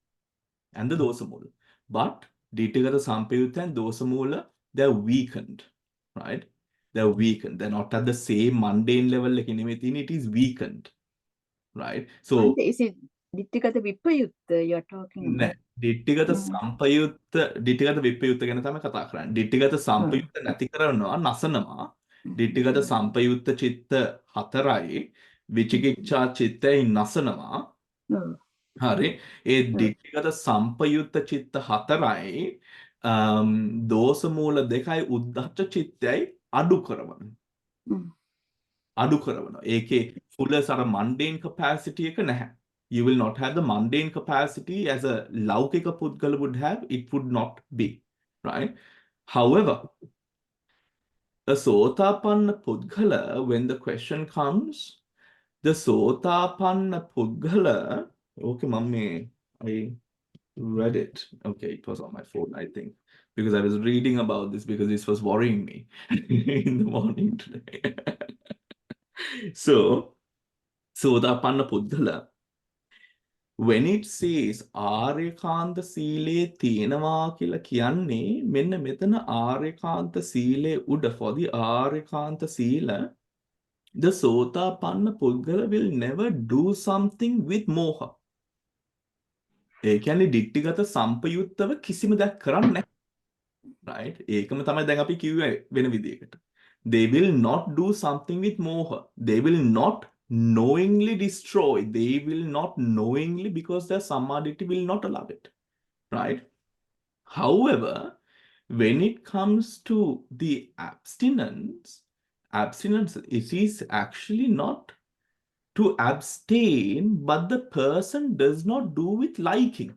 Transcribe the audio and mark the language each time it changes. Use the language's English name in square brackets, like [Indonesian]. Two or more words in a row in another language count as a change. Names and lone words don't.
[English] But [Pali] Dittigata Sampayutta [English] and Dosamula, they're weakened, right? They're weakened. They're not at the same mundane level like Inimitini, it is weakened, right? So, is it [Pali] Dittigata Vipayutta [English] you're talking about? [Pali] Dittigata Sampayutta, Dittigata Vipayutta [Sinhala] ගැන තමයි කතා කරන්නේ. [Pali] Dittigata Sampayutta [Sinhala] නැති කරනවා නසනවා. [Pali] Dittigata Sampayutta [Sinhala] චිත්ත 4යි විචිකිච්ඡා චිත්තයි නසනවා. හරි. ඒ [Pali] dittigata Sampayutta [Sinhala] චිත්ත 4යි දෝෂ මූල 2යි උද්ධච්ච චිත්තයයි අඩු කරනවා. අඩු කරනවා. ඒකේ full අර [English] mundane capacity [Sinhala] එක නැහැ. [English] You will not have the mundane capacity as a [Sinhala] ලෞකික පුද්ගල [English] would have. It would not be, right? However, a [Sinhala] සෝතාපන්න පුද්ගල, [English] when the question comes, the [Sinhala] සෝතාපන්න පුද්ගල, [English] okay, mummy, I read it. Okay, it was on my phone, I think, because I was reading about this because this was worrying me in the morning today. [Sinhala] So, සෝතාපන්න පුද්ගල, [English] when it says [Sinhala] ආර්යකාන්ත සීලේ තියෙනවා කියලා කියන්නේ මෙන්න මෙතන ආර්යකාන්ත සීලේ උඩ [English] for the [Sinhala] ආර්යකාන්ත සීල the සෝතාපන්න පුද්ගල [English] will never do something with moha. [Sinhala] ඒ කියන්නේ ditthිගත සම්පයුත්තව කිසිම දෙයක් කරන්නේ නැහැ. [English] right? [Sinhala] ඒකම තමයි දැන් අපි කිව්වේ වෙන විදිහකට. [English] They will not do something with moha. They will not knowingly destroy. They will not knowingly, because their samadhi will not allow it. Right? However, when it comes to the abstinence, it is actually not to abstain, but the person does not do with liking.